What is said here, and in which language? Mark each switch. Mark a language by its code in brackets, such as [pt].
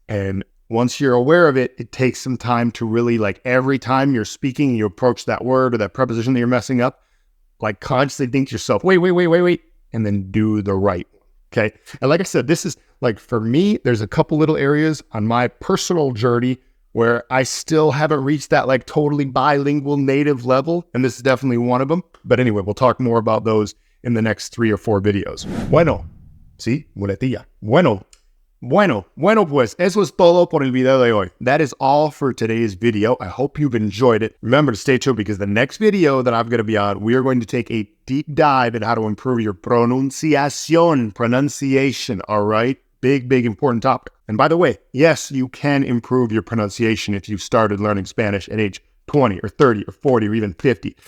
[en] And once you're aware of it, it takes some time to really, like, every time you're speaking, you approach that word or that preposition that you're messing up, like consciously think to yourself, wait, and then do the right one, okay? And like I said, this is like, for me, there's a couple little areas on my personal journey where I still haven't reached that like totally bilingual native level. And this is definitely one of them. But anyway, we'll talk more about those in the next 3 or 4 videos. [es] Bueno, sí, muletilla. Bueno, pues eso es todo por el video de hoy. [en] That is all for today's video. I hope you've enjoyed it. Remember to stay tuned because the next video that I'm going to be on, we are going to take a deep dive in how to improve your pronunciation, all right? Big important topic. And by the way, yes, you can improve your pronunciation if you've started learning Spanish at age 20 or 30 or 40 or even 50.